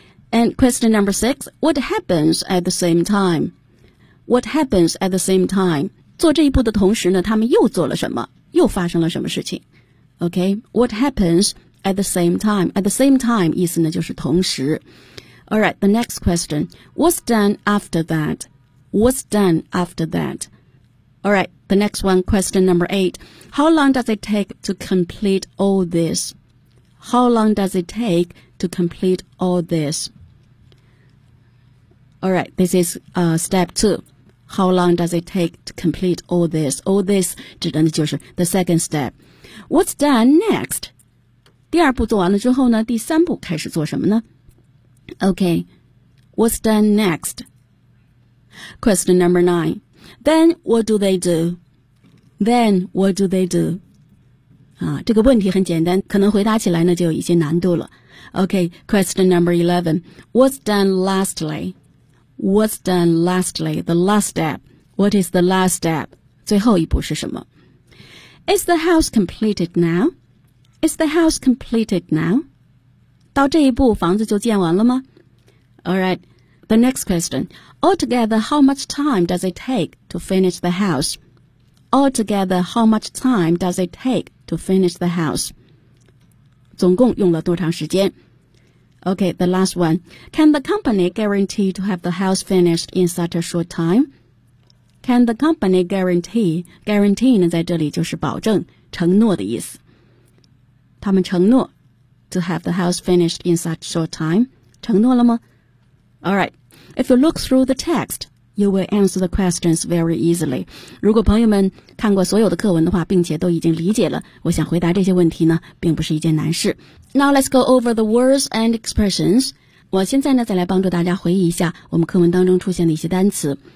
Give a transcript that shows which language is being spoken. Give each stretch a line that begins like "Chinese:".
English: And question number six, what happens at the same time? What happens at the same time?
Chinese: 做这一步的同时呢他们又做了什么？又发生了什么事情？
English: OK, what happens at the same time? At the same time
Chinese: 意思呢就是同时。
English: Alright, the next question, what's done after that?What's done after that? All right, the next one, question number 8. How long does it take to complete all this? How long does it take to complete all this? All right, this is step 2. How long does it take to complete all this? All this
Chinese: 指的就是
English: the second step. What's done next?
Chinese: 第二步做完了之后呢，第三步开始做什么呢？
English: Okay, what's done next? Question number 9. Then what do they do? Then what do they do?
Chinese: 啊，这个问题很简单，可能回答起来呢就有一些难度了。
English: Okay, question number 11. What's done lastly? What's done lastly? The last step. What is the last step?
Chinese: 最后一步是什么？
English: Is the house completed now? Is the house completed now?
Chinese: 到这一步房子就建完了吗？
English: All right. The next question. Altogether, how much time does it take to finish the house? Altogether, how much time does it take to finish the house?
Chinese: 总共用了多长时间?
English: Okay, the last one. Can the company guarantee to have the house finished in such a short time? Can the company guarantee?
Chinese: Guarantee 呢在这里就是保证承诺的意思。他们承诺
English: to have the house finished in such a short time.
Chinese: 承诺了吗?
English: All right. If you look through the text, you will answer the questions very easily.
Chinese: 如果朋友们看过所有的课文的话，并且都已经理解了，我想回答这些问题呢，并不是一件难事。
English: Now let's go over the words and expressions.
Chinese: 我现在呢，再来帮助大家回忆一下我们课文当中出现的一些单词。